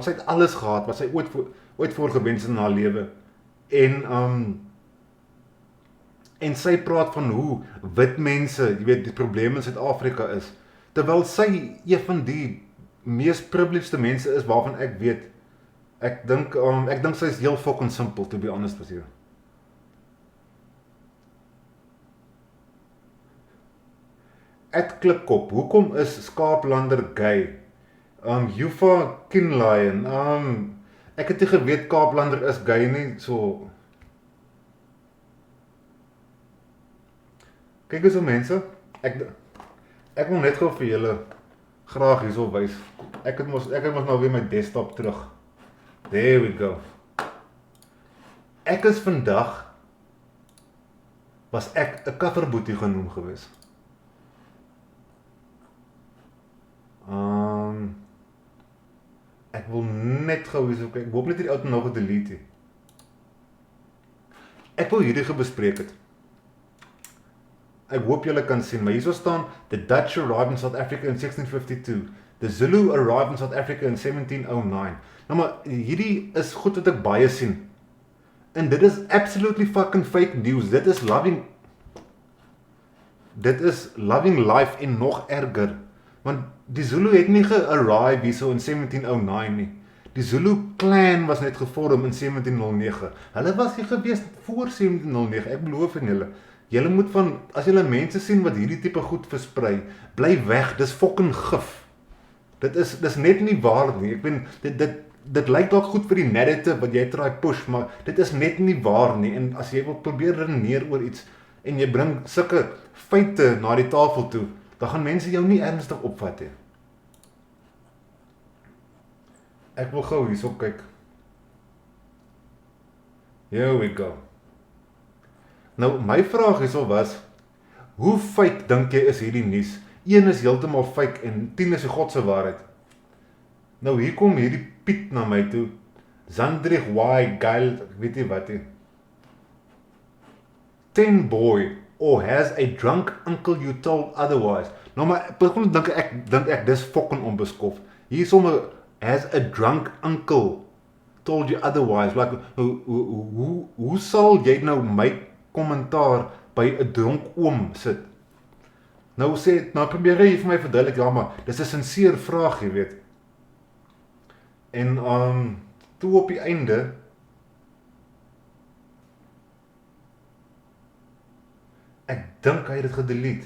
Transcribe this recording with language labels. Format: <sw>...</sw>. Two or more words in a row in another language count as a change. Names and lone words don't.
<af>Sy het alles gehad wat sy ooit voorgewens in haar lewe. En sy praat van hoe wit mense, jy weet, die probleem in Suid-Afrika is, terwyl sy een van die mees privileged mense is waarvan ek weet. Ek dink sy is heel fucking simpel,</af> <en>to be honest with you.</en> <af>Klipkop, hoekom is Skaaplander gay? Jufa Kinlion, ek het nie geweet Kaaplander is gay nie, so. Kyk eens so mense, ek wil net gou vir julle graag hierso wys. Ek het mos nou weer my desktop terug.</af> <en>There we go.</en> <af>Ek is vandag, was ek 'n coverboetie genoem gewees. Ek wil net gou hierso kyk, ek hoop net die ou nou gedelete het. Ek wil hierdie gebespreek het. Ek hoop julle kan sien, maar hierso staan,</af> <en>the Dutch arrived in South Africa in 1652. The Zulu arrived in South Africa in 1709.</en> <af>Nou maar, hierdie is goed wat ek baie sien. En dit is</af> <en>absolutely fucking fake news.</en> <af>Dit is</af> <en>loving life</en> <af>en nog erger. Want die Zulu het nie ge-arrive hierso in 1709 nie. Die Zulu clan was net gevorm in 1709. Hulle was nie gewees voor 1709, ek beloof aan julle. Julle moet as julle mense sien wat hierdie tipe goed versprei, bly weg, dis fucking gif. Dis net nie waar nie. Ek ben, dit lyk dalk goed vir die narrative wat jy</af> <en>try push,</en> <af>maar dit is net nie waar nie. En as jy wil probeer redeneer oor iets, en jy bring sulke feite na die tafel toe, dan gaan mense jou nie ernstig opvat nie. Ek wil gou hierso kyk.</af> <en>Here we go.</en> <af>Nou, my vraag hierso was, hoe fake dink jy is hierdie nuus? 1 is heeltemal fake en 10 is die God se waarheid. Nou, hier kom hierdie Piet na my toe. Zandrich Y. Geil, ek weet nie wat nie.</af> <en>10 boy, or has a drunk uncle you told otherwise.</en> <af>Nou, maar dink ek dis fucking onbeskof. Hier sommer,</af> <en>has a drunk uncle told you otherwise. Like,</en> <af>hoe sal jy nou my kommentaar by 'n dronk oom sit? Nou probeer jy vir my verduidelik, ja, maar dis 'n sinseer vraag, jy weet. En toe op die einde dink hy het dit gedelete.</af>